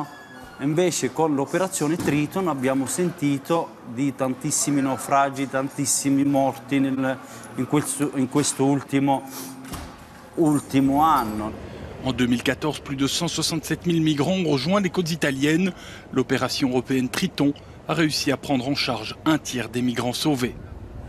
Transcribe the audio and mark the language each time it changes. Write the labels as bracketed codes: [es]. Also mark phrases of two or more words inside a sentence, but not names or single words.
[it] Invece con l'operazione Triton abbiamo sentito di tantissimi naufragi, tantissimi morti in questo ultimo anno. [fr] En 2014, plus de 167 000 migrants ont rejoint les côtes italiennes. L'opération européenne Triton a réussi à prendre en charge un tiers des migrants sauvés.